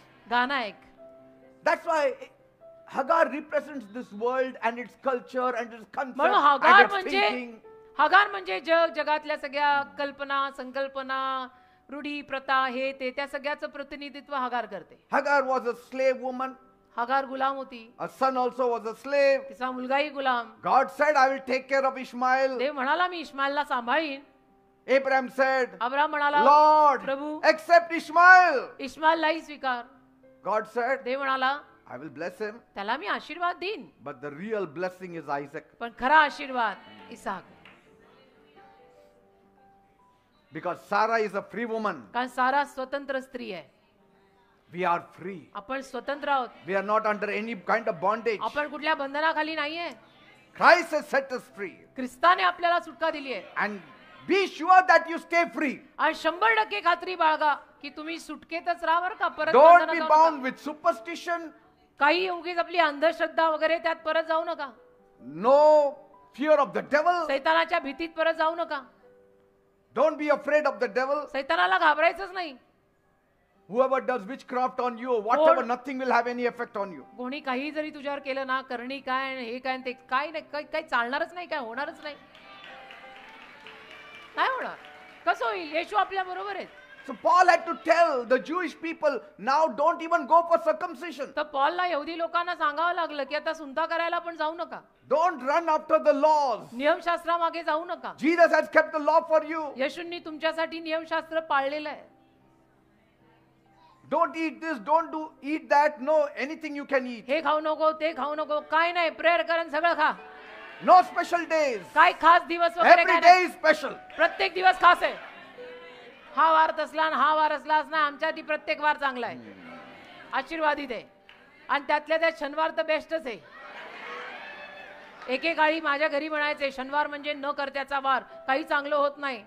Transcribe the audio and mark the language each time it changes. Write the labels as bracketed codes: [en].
[hi] गाना एक. [en] That's why Hagar represents this world and its culture and its concept [mr] म्हणून [en] and [mr] Hagar [en] its [mr] म्हणजे [en] thinking. [mr] Hagar म्हणजे जगातल्या सगळ्या कल्पना, संकल्पना, रूढी, प्रथा, हे ते त्या सगळ्याचं प्रतिनिधित्व हागार करते. [en] Hagar was a slave woman. [mr] Hagar गुलाम होती. [en] Her son also was a slave. [mr] तिचा मुलगाही गुलाम. [en] God said, I will take care of Ishmael. [mr] देव म्हणाला मी इश्माएलला सांभाळीन. [en] Abraham said, [mr] अब्राम म्हणाला [en] Lord, [mr] प्रभू [en] accept Ishmael. [mr] इश्माएललाही स्वीकार. [en] God said, [mr] देव म्हणाला [en] I will bless him. [mr] त्याला मी आशीर्वाद देईन, [en] But the real blessing is Isaac. [mr] पण खरा आशीर्वाद Isaac. [en] Because Sarah is a free woman. [mr] कारण सारा स्वतंत्र स्त्री आहे. [en] We are free. [mr] आपण स्वतंत्र आहोत. [en] We are not under any kind of bondage. [mr] आपण कुठल्या बंधनाखाली नाहीये. [en] Christ has set us free. [mr] ख्रिस्ताने आपल्याला सुटका दिली आहे. [en] And be sure that you stay free. [mr] आणि 100% खात्री बाळगा की तुम्ही सुटकेतच राहा बरं का. परत [en] Don't [mr] बंधनात [en] be [mr] जाऊ [en] bound [mr] नका. [en] with superstition. [mr] काही उगीच आपली अंधश्रद्धा वगैरे त्यात परत जाऊ नका. [en] No fear of the devil. [mr] सैतानाच्या भीतीत परत जाऊ नका. [en] Don't be afraid of the devil. [mr] सैतानाला घाबरायचंच नाही. [en] Whoever does witchcraft on you or whatever, Lord. nothing will have any effect on you. [mr] कोणी काही जरी तुझ्यावर केलं ना, करणी काय आणि हे काय आणि ते काय नाही, काही चालणारच नाही, काय होणारच नाही. नाही होणार. कसं होईल? येशू आपल्या बरोबर आहेत. [en] So Paul had to tell the Jewish people, now don't even go for circumcision. [mr] तर पॉलला यहुदी लोकांना सांगावं लागलं की आता सुंता करायला पण जाऊ नका. [en] Don't run after the laws. [mr] नियमशास्त्रामागे जाऊ नका. [en] Jesus has kept the law for you. [mr] येशूंनी तुमच्यासाठी नियमशास्त्र पाळलेलं आहे. [en] Don't eat this, don't eat that. No, anything you can eat. [mr] हे खाऊ नको, ते खाऊ नको, काय नाही, प्रेयर करून सगळं खा. [en] No special days. [mr] काय खास दिवस वगैरे [en] Every [mr] काय [en] day [mr] नाही. [en] is special. [mr] प्रत्येक दिवस खास आहे. हा वार तसला आणि हा वार असलाच नाही, आमच्या ती प्रत्येक वार चांगला आहे, आशीर्वादित आहे. आणि त्यातल्या त्यात शनिवार तर बेस्टच आहे. एकेकाळी माझ्या घरी म्हणायचे शनिवार म्हणजे न करत्याचा वार, काही चांगलं होत नाही.